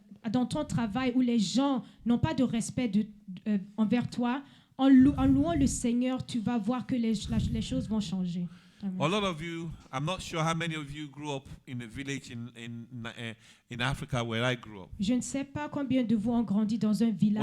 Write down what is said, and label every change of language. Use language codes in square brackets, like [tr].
[fr] Dans ton travail où les gens n'ont pas de respect envers toi, en louant le Seigneur, tu vas voir que les choses vont changer. [en] A lot of you, I'm not sure how many of you grew up in a village in Africa where I grew up. [fr] Je ne sais pas combien de vous ont grandi dans un village